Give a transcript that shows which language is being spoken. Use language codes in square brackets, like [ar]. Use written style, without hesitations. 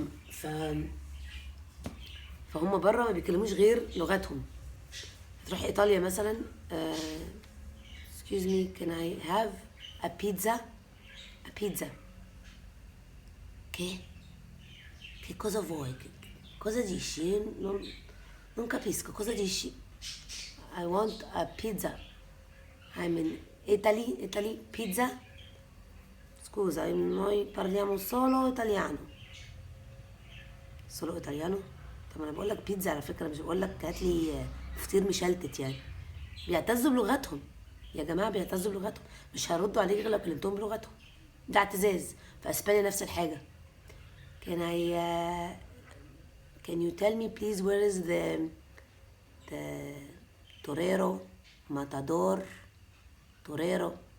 [ar] ف فهم بره ما بيتكلموش غير لغتهم. تروح ايطاليا مثلا [en] excuse me, can I have a pizza? A pizza. [it] Che cosa vuoi? Cosa dici? Non capisco, cosa dici? [en] I want a pizza. I'm in Italy, pizza. [it] Scusa, noi parliamo solo italiano. Solo italiano؟ [ar] طب انا بقول لك بيتزا على فكره، مش بقول لك هات لي فطير مشلتت يعني. بيعتزوا بلغتهم يا جماعه، بيعتزوا بلغتهم، مش هيردوا عليك غير لو كلمتهم بلغتهم. ده اعتزاز. في اسبانيا نفس الحاجه. [en] Can I can you tell me please where is the torero, matador, torero?